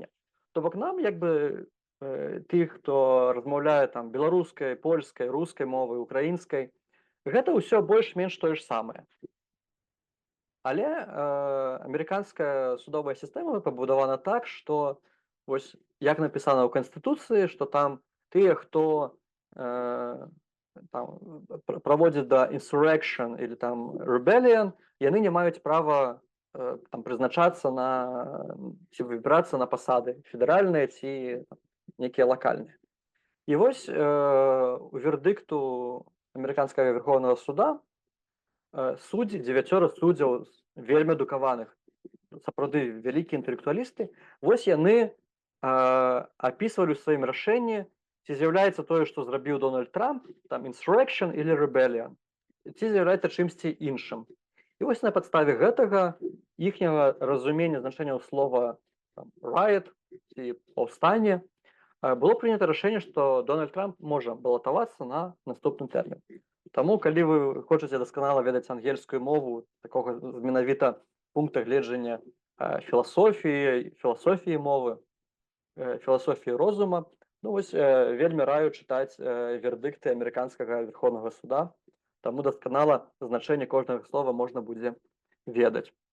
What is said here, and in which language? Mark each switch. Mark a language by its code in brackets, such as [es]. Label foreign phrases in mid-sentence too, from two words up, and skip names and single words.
[be] То бок нам, тых, хто размаўляе беларускай, польскай, рускай мовай, украінскай, гэта ўсё больш-менш тое ж самае. Але амерыканская судовая сістэма пабудавана так, што вось як напісана ў Канстытуцыі, што там тыя, хто праводзіць да insurrection или rebellion, яны не маюць права прызначацца ці выбірацца на пасады федэральныя ці некія лакальныя. І вось у вердыкту амерыканскага Верховнага суда 9 суддзяў вельмі адукаваных, сапраўды вялікія інтэлектуалісты, вось яны апісвалі ў сваім рашэнні, ці з'яўляецца тое, што зрабіў Дональд Трамп, [en] insurrection или rebellion, [be] ці з'яўляецца чымсьці іншым. І вось на падставе гэтага іхняга разумення значэнняў слова riot ці паўстанне было прынята рашэнне, што Дональд Трамп можа балатавацца на наступны тэрмін. Таму, калі вы хочаце дасканала ведаць ангельскую мову, такога менавіта пункта гледжання філасофіі мовы, філасофіі розума, вельмі раю чытаць вердыкты амерыканскага Верховнага суда, таму дасканала значэнне кожнага слова можна будзе ведаць.